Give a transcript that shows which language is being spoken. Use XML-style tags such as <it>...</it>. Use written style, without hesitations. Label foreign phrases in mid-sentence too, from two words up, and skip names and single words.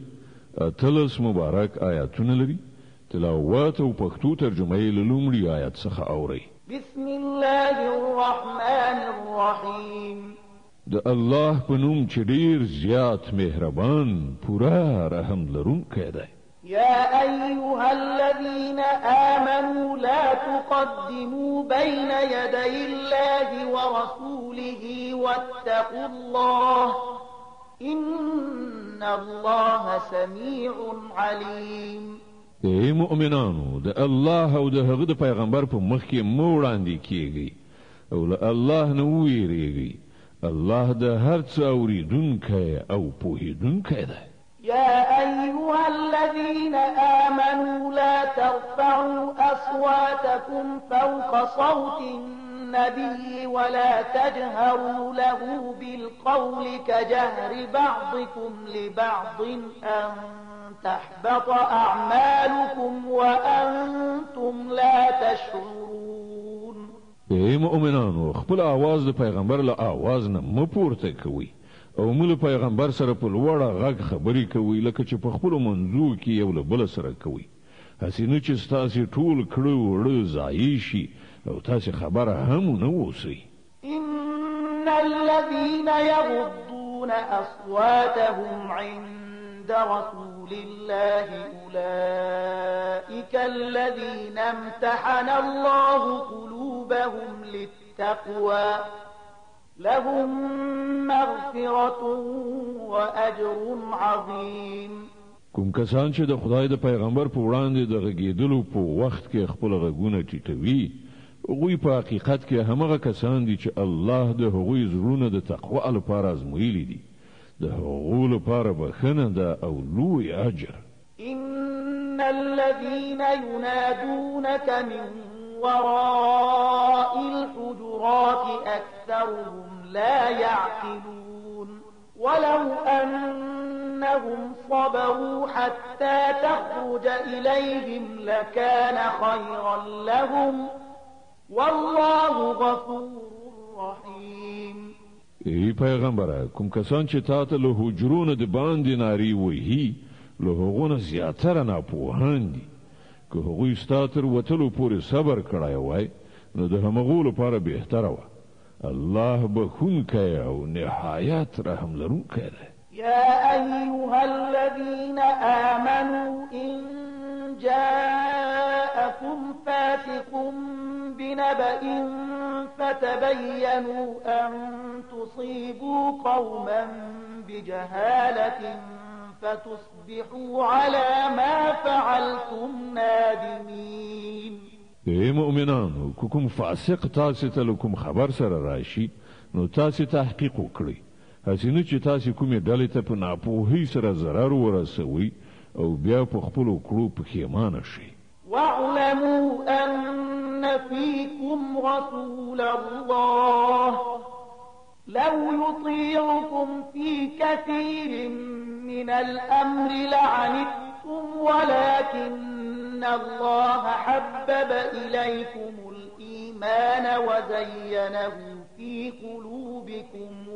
<ps>13 مبارک آیاتونه لري. تلاوت او پښتو ترجمه یې له لومړي آیت څخه اورئ.</ps> <ar>بسم الله الرحمن الرحیم.</ar> <ps>د الله په نوم چې ډیر زیات مهربان پورا رحم لرونکی دی.</ps> <ar>يا أيها الذين آمنوا لا تقدموا بين يدي الله ورسوله واتقوا الله إن الله سميع عليم.</ar> <ps>ای مؤمنانو، د الله او د هغه د پیغمبر په مخ کې مو وړاندې کیږي او له الله نه ویریږي. الله د هر څه اوریدونکی او پوهیدونکی دی.</ps> <ar>يا أيها الذين آمنوا لا ترفعوا أصواتكم فوق صوت النبي ولا تجهروا له بالقول كجهر بعضكم لبعض أن تحبط أعمالكم وأنتم لا تشعرون.</ar> <ps>ای مؤمنانو، خپل آواز د پیغمبر له آواز نه مه پورته کوئ او موږ پیغمبر سره په لوړه غږ خبرې کوي لکه چې په خپلو منځو کې یو له بل سره کوي. هسې نه چې ستاسې ټول کړه وړه ضایع شي او تاسې خبره هم ونه اوسئ.</ps> <ar>إن الذين يغضون أصواتهم عند رسول الله أولئك الذين امتحن الله قلوبهم للتقوى لهم مغفرة وأجر عظيم.</ar> <ps>کوم کسان چې د خدای د پیغمبر په وړاندې د غږېدلو په وخت کې خپل غږونه ټیټوي، هغوی په حقیقت کې همغه کسان دي چې الله د هغوی زړونه د تقوا لپاره ازمویلي دي. د هغو لپاره بخښنه ده او لوی اجر.</ps> <ar>إن الذين ينادونك من وراء الحجرات أكثرهم لا يعقلون ولو أنهم صبروا حتى تخرج إليهم لكان خيرا لهم والله غفور رحيم.</ar> <ps>ای پیغمبره، کوم کسان چې تاته له حجرونو د باندې ناری وهي، له هغو نه زیاتره ناپوهان دي. که هغوی ستا تر وتلو پورې صبر کړی وای، نو د همغو لپاره بهتره وه. الله بخونکی او نهایت رحم لرونکی دی.</ps> <ar>يا أيها الذين آمنوا إن جاءكم فاسق بنبأ فتبينوا أن تصيبوا قوما بجهالة فتصبحوا على ما فعلتم نادمين.</ar> <ps>ای مؤمنانو، کوم فاسق تاسو ته کوم خبر سره راشي، نو تاسو تحقیق وکړئ. هسې نه چې تاسو کومې ډلې ته په ناپوهۍ سره ضرر ورسوئ او بیا په خپلو کړو پښیمانه شئ.</ps> <ar>واعلموا أن فيكم رسول الله لو يطيعكم في كثير من الأمر لعنتم ولكن الله حبب إليكم الإيمان وزينه في قلوبكم</ar>